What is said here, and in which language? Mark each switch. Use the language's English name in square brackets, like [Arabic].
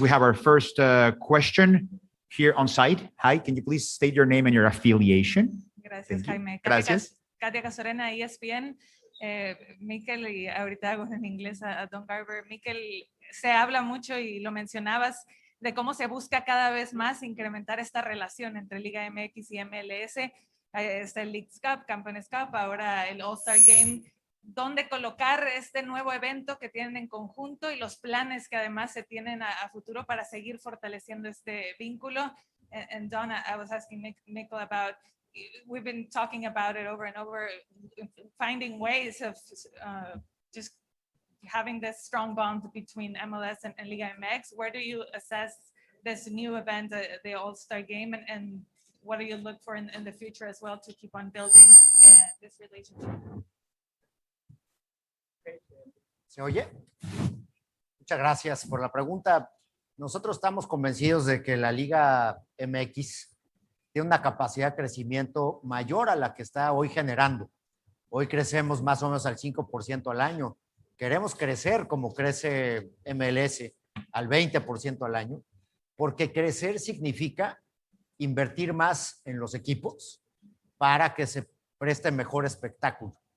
[English] We have our first question here on site. Hi, can you please state your name and your affiliation? [Spanish] Gracias, [English] Thank you. [Spanish] Jaime. Gracias. Katia Casorena, ESPN. Mikel, y ahorita hago en inglés a Don Garber. Mikel, se habla mucho y lo mencionabas de cómo se busca cada vez más incrementar esta relación entre Liga MX y MLS. Está el Leagues Cup, Campeones Cup, ahora el All-Star Game. ¿Dónde colocar este nuevo evento que tienen en conjunto y los planes que además se tienen a futuro para seguir fortaleciendo este vínculo? [English] And Don, I was asking Mikel about, we've been talking about it over and over, finding ways of just having this strong bond between MLS and Liga MX. Where do you assess this new event, the All-Star Game, and what do you look for in the future as well to keep on building this relationship? [Spanish] ¿Se oye? Muchas gracias por la pregunta. Nosotros estamos convencidos de que la Liga MX tiene una capacidad de crecimiento mayor a la que está hoy generando. Hoy crecemos más o menos al 5% al año. Queremos crecer como crece MLS, al 20% al año, porque crecer significa invertir más en los equipos para que se preste mejor espectáculo.